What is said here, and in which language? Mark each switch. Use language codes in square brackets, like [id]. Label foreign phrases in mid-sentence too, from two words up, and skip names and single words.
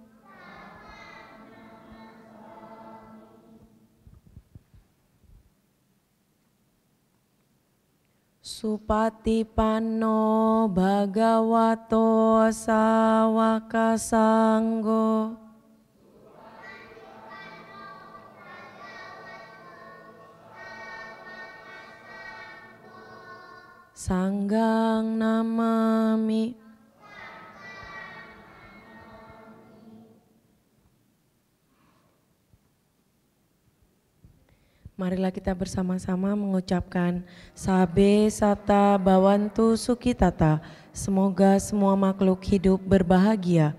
[pi] Supatipanno Bhagavato Sawaka Sanggo. Sanggang namami. [id] Marilah kita bersama-sama mengucapkan [pi] Sabe Sata Bhavantu Sukhitata. [id] Semoga semua makhluk hidup berbahagia.